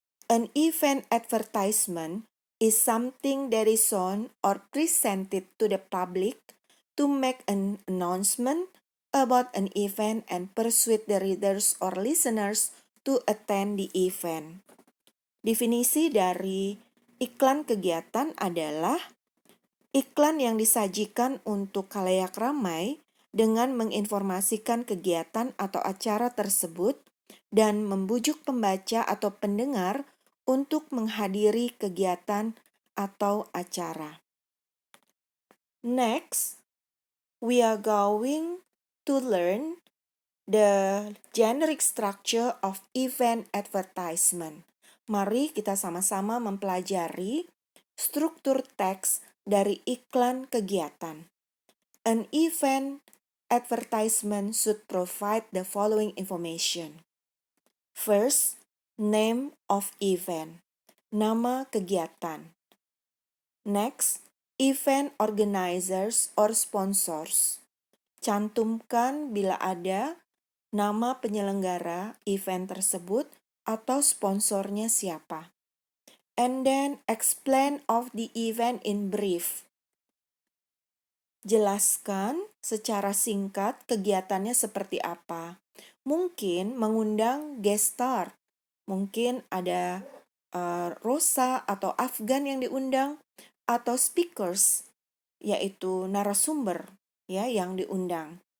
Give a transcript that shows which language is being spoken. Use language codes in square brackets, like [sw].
[en] An event advertisement is something that is shown or presented to the public to make an announcement about an event and persuade the readers or listeners to attend the event. [id] Definisi dari iklan kegiatan adalah iklan yang disajikan untuk khalayak ramai dengan menginformasikan kegiatan atau acara tersebut dan membujuk pembaca atau pendengar untuk menghadiri kegiatan atau acara. [en] Next, we are going to learn the generic structure of event advertisement. [id] Mari kita sama-sama mempelajari struktur teks dari iklan kegiatan. [en] An event advertisement should provide the following information. First, name of event, [id] nama kegiatan. [en] Next, event organizers or sponsors. [id] Cantumkan bila ada nama penyelenggara event tersebut atau sponsornya siapa. [en] And then explain of the event in brief. [id] Jelaskan secara singkat kegiatannya seperti apa. Mungkin mengundang guest star. Mungkin ada Rosa atau Afgan yang diundang, atau speakers, yaitu narasumber ya yang diundang.